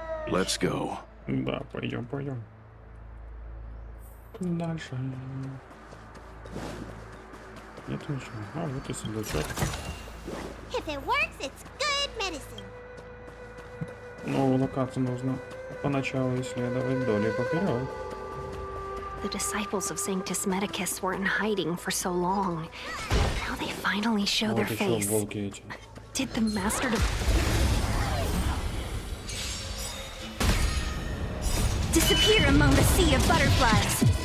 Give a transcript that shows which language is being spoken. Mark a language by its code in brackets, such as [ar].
[en] Let's go. [ru] Да, пойдем. Дальше. Нет ничего. А, вот и сундучок. [en] If it works, it's good medicine. [ru] Новую локацию нужно поначалу исследовать вдоль и поперек. [en] The disciples of Sanctus Medicus were in hiding for so long. Now they finally show their [ru] Вот еще [en] face. [ru] волки эти. [en] Did the Master disappear among the sea of butterflies?